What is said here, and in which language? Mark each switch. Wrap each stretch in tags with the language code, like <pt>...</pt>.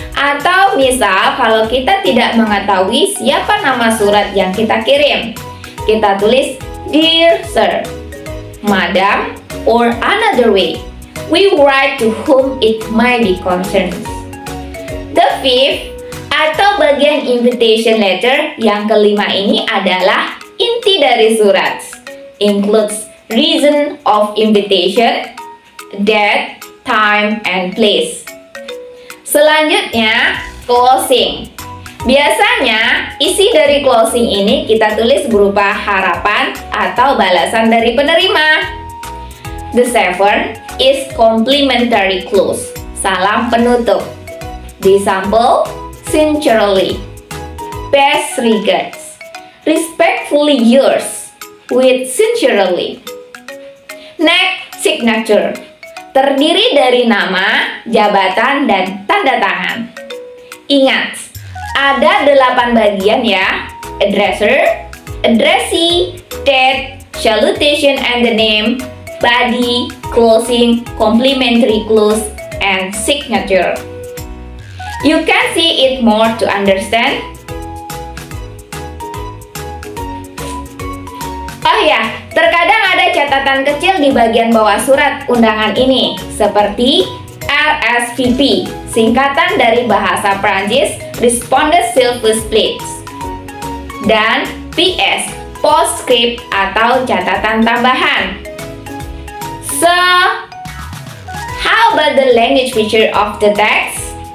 <id>Atau misal kalau kita tidak mengetahui siapa nama surat yang kita kirim, kita tulis</id> <en>Dear Sir, Madam, or another way, we write to whom it might be concerned. The fifth</en> <id>atau bagian invitation letter yang kelima ini adalah inti dari surat.</id> <en>Includes reason of invitation, date, time, and place.</en> <id>Selanjutnya, closing. Biasanya, isi dari closing ini kita tulis berupa harapan atau balasan dari penerima.</id> <en>The seventh is complimentary close.</en> <id>Salam penutup. Di sampul,</id> <en>sincerely, best regards, respectfully yours, with sincerely. Next, signature.</en> <id>terdiri dari nama, jabatan, dan tanda tangan. Ingat, ada 8 bagian ya.</id> <en>Addresser, addressee, date, salutation and the name, body, closing, complimentary close, and signature. You can see it more to understand.</en> <id>Oh ya, terkadang ada catatan kecil di bagian bawah surat undangan ini, seperti RSVP, singkatan dari bahasa Prancis, Responded Service Plates, dan PS, postscript atau catatan tambahan.</id> <en>So, how about the language feature of the text?</en>